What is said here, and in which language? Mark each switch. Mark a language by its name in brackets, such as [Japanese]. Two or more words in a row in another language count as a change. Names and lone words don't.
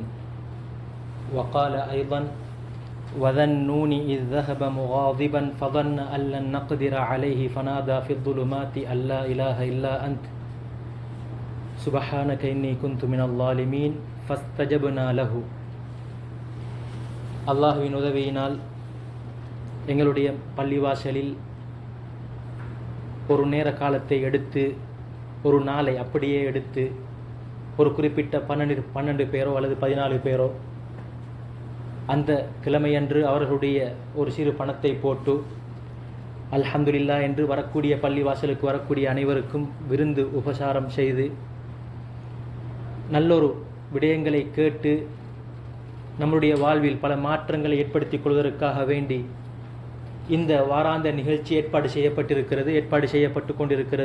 [Arabic] وقال أيضا: وذا النون إذ ذهب مغاضبا فظن أن لن نقدر عليه فنادى في الظلمات أن لا إله إلا أنت سبحانك إني كنت من الظالمين فاستجبنا له. [Tamil] அல்லாஹ்வின் உதவியினால் எங்களுடைய பள்ளிவாசலில் ஒரு நேர காலத்தை எடுத்து, ஒரு நாளை அப்படியே எடுத்து, ஒரு குறிப்பிட்ட 12 பேரோ அல்லது 14 பேரோ அந்த கிழமையன்று அவர்களுடைய ஒரு சிறு பணத்தை போட்டு அல்ஹம்துலில்லாஹ் என்று வரக்கூடிய பள்ளிவாசலுக்கு வரக்கூடிய அனைவருக்கும் விருந்து உபசாரம் செய்து நல்லொரு விடயங்களை கேட்டு நம்முடைய வாழ்வில் பல மாற்றங்களை ஏற்படுத்திக் கொள்வதற்காக வேண்டி இந்த வாராந்த நிகழ்ச்சி ஏற்பாடு செய்யப்பட்டு கொண்டிருக்கிறது.